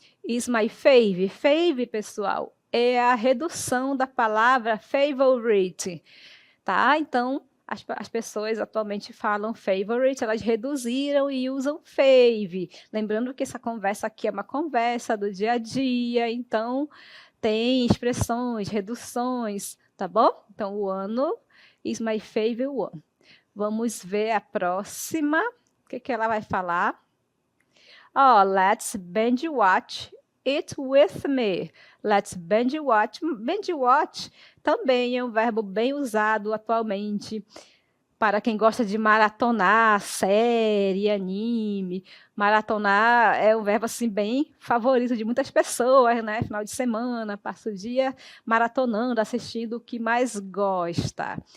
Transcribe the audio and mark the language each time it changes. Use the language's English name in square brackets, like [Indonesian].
[English] Is my fave. [Portuguese] Fave, pessoal, é a redução da palavra favorite, tá? Então, as pessoas atualmente falam favorite, elas reduziram e usam fave. Lembrando que essa conversa aqui é uma conversa do dia a dia, então tem expressões, reduções, tá bom? Então, o Wano [English] is my favorite one. [Portuguese] Vamos ver a próxima. O que ela vai falar? [English] Oh, let's binge watch it with me. Let's binge watch. [Portuguese] Binge watch também é um verbo bem usado atualmente para quem gosta de maratonar série, anime. Maratonar é um verbo assim bem favorito de muitas pessoas, né? Final de semana, passa o dia maratonando, assistindo o que mais gosta.